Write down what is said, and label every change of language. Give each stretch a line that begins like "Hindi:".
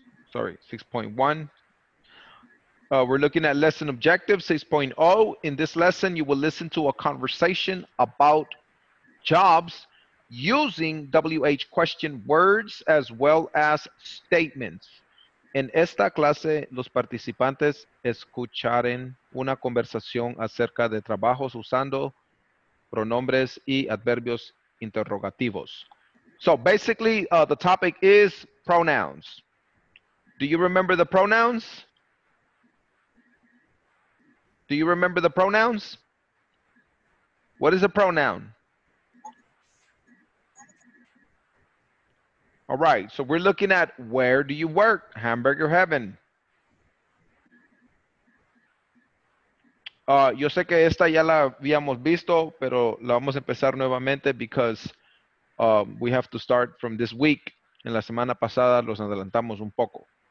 English: Sorry, 6.1. We're looking at lesson objective 6.0. In this lesson, you will listen to a conversation about jobs using WH question words as well as statements.
Spanish: En esta clase, los participantes escucharán una conversación acerca de trabajos usando pronombres y adverbios interrogativos.
English: So basically, the topic is pronouns. Do you remember the pronouns? Do you remember the pronouns? What is a pronoun? All right, so we're looking at where do you work? Hamburger Heaven.
Spanish: Yo sé que esta ya la habíamos visto, pero la vamos a empezar nuevamente
English: because we have to start from this week.
Spanish: En la semana pasada los adelantamos un poco.